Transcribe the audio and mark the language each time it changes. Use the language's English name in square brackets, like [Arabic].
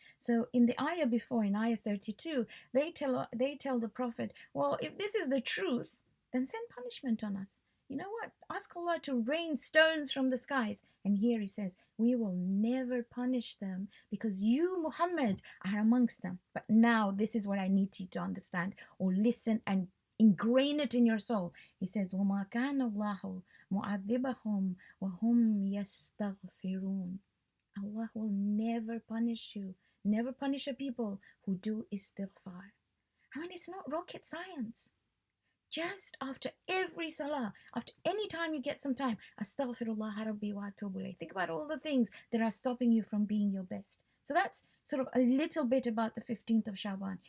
[English] So in the ayah before, in ayah 32, they tell the Prophet, well, if this is the truth, then send punishment on us. You know what? Ask Allah to rain stones from the skies. And here he says, we will never punish them because you, Muhammad, are amongst them. But now this is what I need you to understand or listen and ingrain it in your soul. He says, [Arabic] وَمَا كَانَ اللَّهُ مُعَذِّبَهُمْ وَهُمْ يَسْتَغْفِرُونَ. [English] Allah will never punish you, never punish a people who do istighfar. I mean, it's not rocket science. Just after every salah, after any time you get some time, [Arabic] astaghfirullah rabbi wa atubu ilayh. [English] Think about all the things that are stopping you from being your best. So that's sort of a little bit about the 15th of Sha'ban.